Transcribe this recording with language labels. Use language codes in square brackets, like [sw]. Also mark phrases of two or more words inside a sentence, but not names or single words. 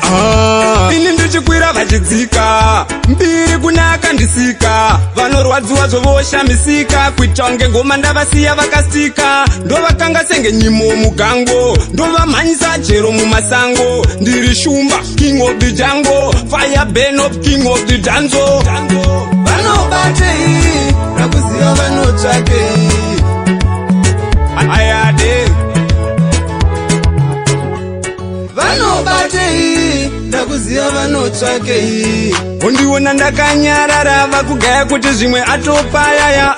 [sn] Ah. Ini ndichikwira vachidzika, mbiri kuna akandisika. Vanorwadziwa zvovoshamisika, kuita kunge ngoma ndavasiya vakasika. Ndovakanga senge nyimo mugango, ndovamhanyisa chero mumasango. Ndiri shumba, [en] king of the jungle, fire burn up, king of the danzo. [sn] Vanobatei, nakuziva vanotsvakei. Ayade. Vanobatei, nakuziva vanotsvakei. Undiona ndakanyarara, vakugaya kuti zvimwe atopayaya.